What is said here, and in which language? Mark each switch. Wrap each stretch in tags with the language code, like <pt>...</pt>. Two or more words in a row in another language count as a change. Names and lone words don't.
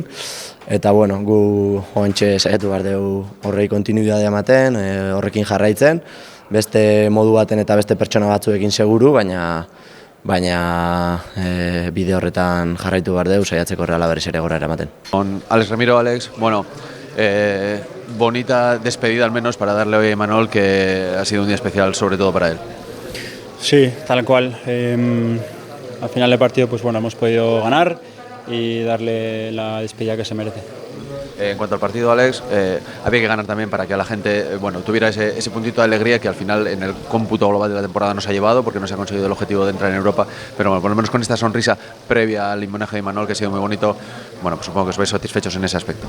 <eu>Eta gu hoentxe saiatu behar dugu horrei kontinuidadea ematen, horrekin jarraitzen, beste modu baten eta beste pertsona batzuekin seguru, baina bide horretan jarraitu behar dugu, saiatzeko Reala berriz ere gora eramaten.</eu> <es>Alex Ramiro, Alex, bonita despedida al menos para darle hoy a Imanol, que ha sido un día especial sobre todo para él. Sí, tal cual. Al final del partido hemos podido ganar y darle la despedida que se merece. En cuanto al partido, Alex, había que ganar también para que la gente tuviera ese puntito de alegría que al final en el cómputo global de la temporada no se ha llevado porque no se ha conseguido el objetivo de entrar en Europa, pero por lo menos con esta sonrisa previa al homenaje de Imanol, que ha sido muy bonito, supongo que os veis satisfechos en ese aspecto.</es>